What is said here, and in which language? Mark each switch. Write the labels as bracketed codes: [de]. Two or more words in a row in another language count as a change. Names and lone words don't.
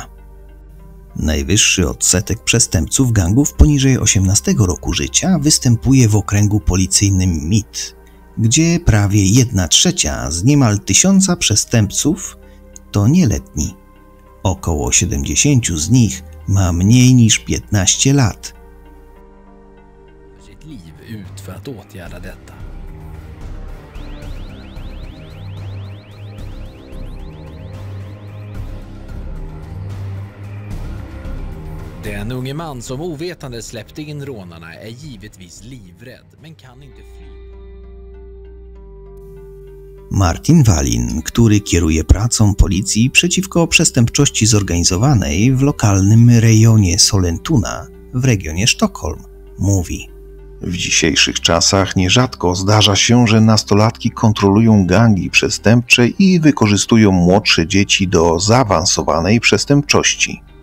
[pl] Najwyższy odsetek przestępców gangów poniżej 18 roku życia występuje w okręgu policyjnym Midt, gdzie prawie 1/3 z niemal 1000 przestępców to nieletni. Około 70 z nich ma mniej niż 15 lat. [sv] Den unge man som ovetande släppte in rånarna är givetvis livrädd men kan inte fly. [pl] Martin Wallin, który kieruje pracą policji przeciwko przestępczości zorganizowanej w lokalnym rejonie Sollentuna w regionie Sztokholm, mówi: w dzisiejszych czasach nierzadko zdarza się, że nastolatki kontrolują gangi przestępcze i wykorzystują młodsze dzieci do zaawansowanej przestępczości.